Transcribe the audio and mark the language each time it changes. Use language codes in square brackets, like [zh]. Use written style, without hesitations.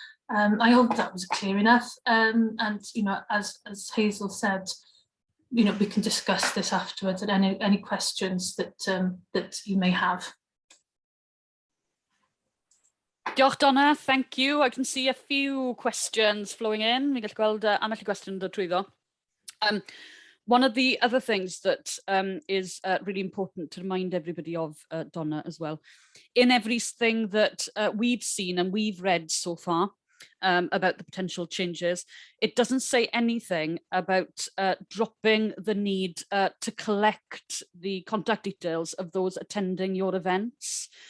[en] I hope that was clear enough. And as Hazel said, we can discuss this afterwards and any questions that you may have. [cy] Diolch [en] Donna, thank you. I can see a few questions flowing in. [cy] Fi'n gallu gweld ambell i gwestiwn yn dod trwyddo. [en] One of the other things that is really important to remind everybody of, Donna, as well, in everything that we've seen and we've read so far about the potential changes, it doesn't say anything about dropping the need to collect the contact details of those attending your events.